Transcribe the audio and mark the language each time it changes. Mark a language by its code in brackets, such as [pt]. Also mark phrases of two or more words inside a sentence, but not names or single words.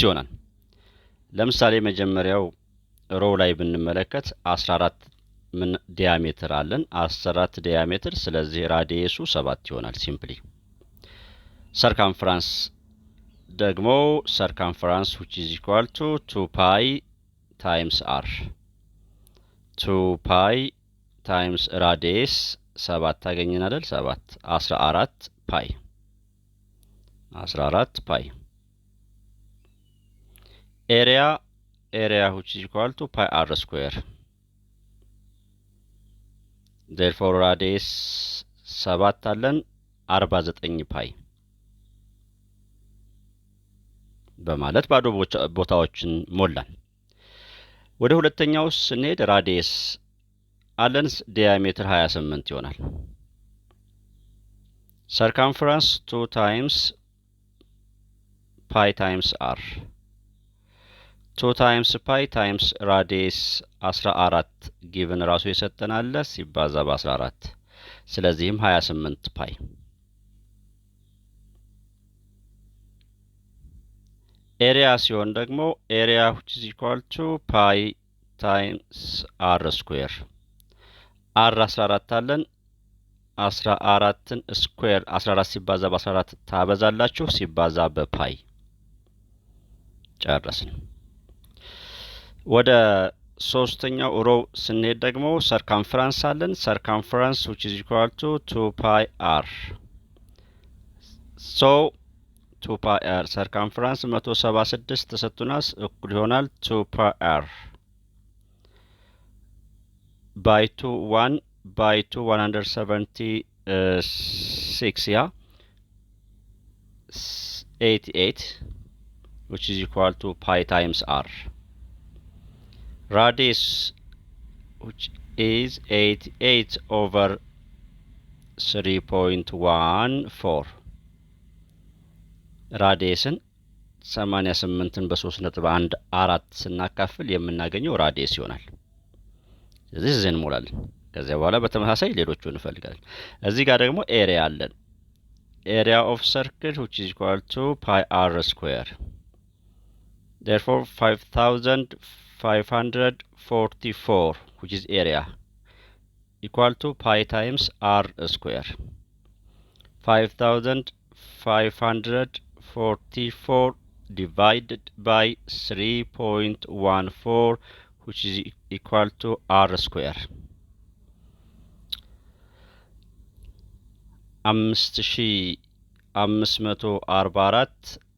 [am] ይሆናል። ለምሳሌ መጀመሪያው ሮው ላይ ብንመለከት 14 ምን ዲያሜትር አለን 14 ዲያሜትር ስለዚህ ራዲየሱ 7 ይሆናል [en] simply circumference [am] ደግሞ ሰርከምፈረንስ [en] which is equal to 2 pi times r 2 pi times radius 7 [am] ታገኘን አይደል 7 14 [en] pi area which is equal to pi r square therefore radius 7 አለን 49 pi [am] በማለት ባዶ ቦታዎችን ሞላን። ወደ ሁለተኛው ስንሄድ ራዲየስ አለን ዲያሜትር 28 ይሆናል። [en] circumference 2 times pi times r 2 times pi times radius 14 given [am] ራሱ የሰጠናል ሲባዛ በ14 ስለዚህም 28 pi area ሲሆን ደግሞ [en] area which is equal to pi times r square r 14 [am] አለን 14ን ስኩዌር 14 ሲባዛ በ14 ታበዛላችሁ ሲባዛ በፓይ ጨረስን። ወደ ሶስተኛው ሮው ስንሄድ ደግሞ ሰርከምፈረንስ አለን ሰርከምፈረንስ [en] which is equal to 2 pi r so 2 pi r [am] ሰርከምፈረንስ 176 ተሰጥቶናል እኩል ይሆናል [en] 2 pi r by 2 1 by 2 176 yeah 88 which is equal to pi times r radius which is 88 over 3.14 [am] ራዲየስን 88ን በ3.14 ስናካፍል የምናገኘው ራዲየስ ይሆናል። ስለዚህ እዚህ እንሞላለን። ከዚያ በኋላ በተመሳሳይ ሌሎቹን እንፈልጋለን። እዚህ ጋር ደግሞ ኤሪያ አለን [en] area of circle which is equal to pi r square therefore 5544 which is area equal to pi times r square 5544 divided by 3.14 which is equal to r square 5544